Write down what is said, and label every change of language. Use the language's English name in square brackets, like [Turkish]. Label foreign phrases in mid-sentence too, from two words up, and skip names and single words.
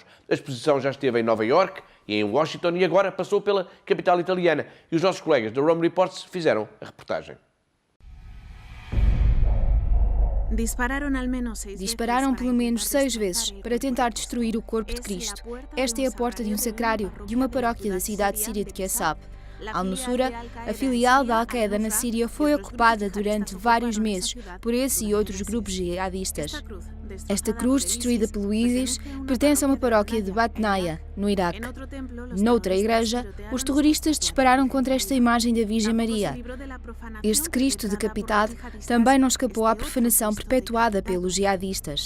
[Portuguese] A exposição já esteve em Nova Iorque e em Washington e agora passou pela capital italiana. E os nossos colegas da Rome Reports fizeram a reportagem. Dispararam pelo menos 6 vezes para tentar destruir o corpo de Cristo. Esta é a porta de um sacrário de uma paróquia da cidade síria de Qassab. Al-Nusura, a filial da Al-Qaeda na Síria, foi ocupada durante vários meses por esse e outros grupos jihadistas. Esta cruz, destruída pelo ISIS, pertence a uma paróquia de Batnaya, no Iraque. Noutra igreja, os terroristas dispararam contra esta imagem da Virgem Maria. Este Cristo decapitado também não escapou à profanação perpetuada pelos jihadistas.